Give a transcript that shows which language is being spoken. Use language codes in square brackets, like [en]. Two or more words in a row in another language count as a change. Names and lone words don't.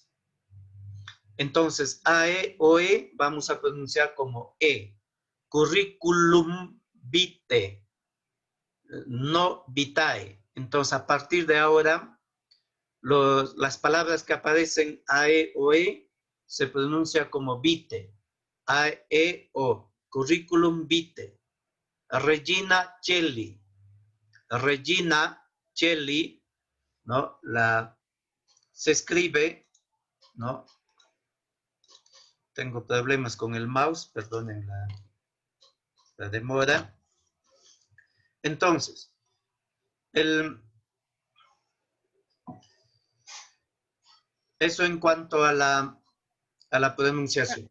[es] Entonces, AE o E vamos a pronunciar como E. [la] Curriculum vitae, [es] no vitae. Entonces, a partir de ahora, las palabras que aparecen AE o E se pronuncia como vitae. AE o. [la] Curriculum vitae. Regina Celli. Regina Celli, [es] ¿no? Se escribe, ¿no? Tengo problemas con el mouse, perdonen la demora. Entonces, eso en cuanto a la pronunciación.